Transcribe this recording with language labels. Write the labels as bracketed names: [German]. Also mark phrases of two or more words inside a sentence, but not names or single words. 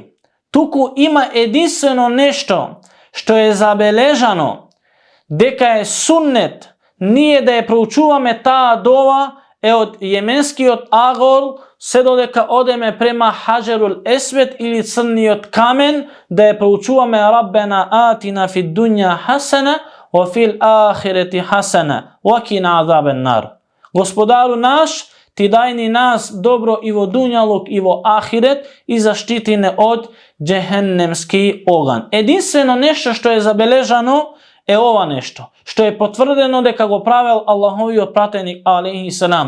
[Macedonian] Туку има единствено нешто што е забележано дека е суннет ние да ја проучуваме таа дова е од јеменскиот агор се додека одеме према Хаджерул Есвед или црниот камен да ја проучуваме [Arabic] ربنا آتنا في الدنيا حسنة وفي الآخرة حسنة وقنا عذاب النار. [Macedonian] Господару наш, ти дај ни нас добро и во дуњалук и во ахирет и заштити не од джехеннемски оган. Единствено нешто што е забележано е ова нешто, што е потврдено дека го правел Аллаховиот пратеник [Arabic] عليه السلام.